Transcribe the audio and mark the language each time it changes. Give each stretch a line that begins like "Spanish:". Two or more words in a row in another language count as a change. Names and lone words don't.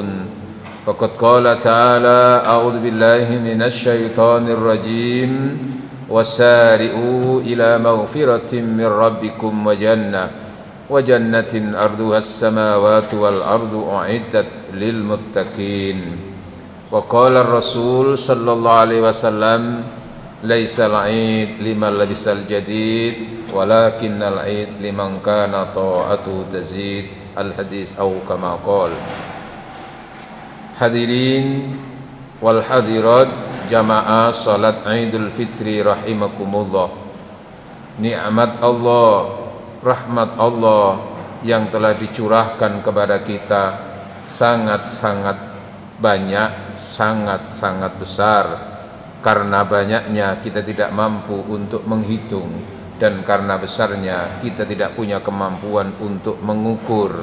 Arabic: فقد قال تعالى: أعوذ بالله من الشيطان الرجيم، وسارعوا إلى مغفرة من ربكم وجنة أرضها السماوات والأرض أعدت للمتقين. وقال الرسول صلى الله عليه وسلم: ليس العيد لمن لبس الجديد ولكن العيد لمن كان طاعته تزيد. Al-hadis atau كما قال. حاضرين والحاضرات
Indonesian: jamaah salat Idul Fitri rahimakumullah. Nikmat Allah, rahmat Allah yang telah dicurahkan kepada kita sangat-sangat banyak, sangat-sangat besar. Karena banyaknya kita tidak mampu untuk menghitung, dan karena besarnya kita tidak punya kemampuan untuk mengukur.